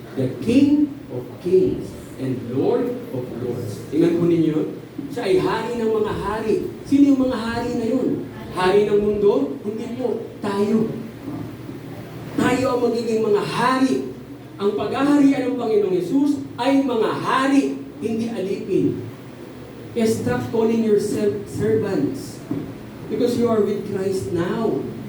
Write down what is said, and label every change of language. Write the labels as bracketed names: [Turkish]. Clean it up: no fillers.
[English] The King of Kings and Lord of Lords. [Filipino] Tingnan po ninyo, siya ay hari ng mga hari. Sino yung mga hari na yun? Hari ng mundo? Hindi po, tayo. Tayo ang magiging mga hari. Ang paghaharian ng Panginoong Yesus ay mga hari, hindi alipin. [English] Kaya stop calling yourself servants. Because you are with Christ now.